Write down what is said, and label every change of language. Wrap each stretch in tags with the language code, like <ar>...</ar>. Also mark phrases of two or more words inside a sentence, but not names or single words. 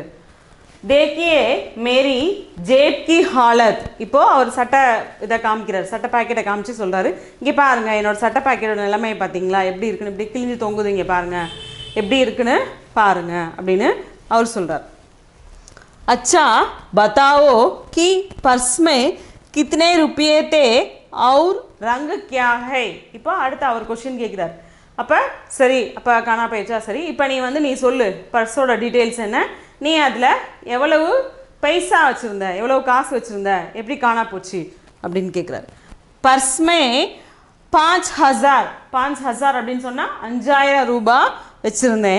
<hi>देखिए मेरी जेब की हालत.</hi> <ta>இப்போது அவர் சட்டை இதை காமிக்கிறார், சட்டை பாக்கெட்டை காமிச்சு சொல்கிறாரு, இங்கே பாருங்கள் என்னோடய சட்டை பாக்கெட்டோட நிலைமையை பார்த்தீங்களா, எப்படி இருக்குன்னு, இப்படி கிழிஞ்சு தொங்குது, இங்கே பாருங்கள் எப்படி இருக்குன்னு பாருங்கள் அப்படின்னு அவர் சொல்கிறார்.</ta> <hi>अच्छा बताओ कि पर्स में कितने रुपये थे और रंग क्या है.</hi> <ta>இப்போ அடுத்து அவர் கொஸ்டின் கேட்குறார். அப்போ சரி, அப்போ காணா போயிடுச்சா, சரி இப்போ நீ சொல்லு பர்ஸோட டீட்டெயில்ஸ் என்ன, நீ அதில் எவ்வளவு பைசா வச்சுருந்த, எவ்வளவு காசு வச்சுருந்த, எப்படி காணா போச்சு அப்படின்னு கேட்குறாரு. பர்ஸ்மே 5000 அப்படின்னு சொன்னால் 5000 ரூபாய் வச்சுருந்தேன்.</ta>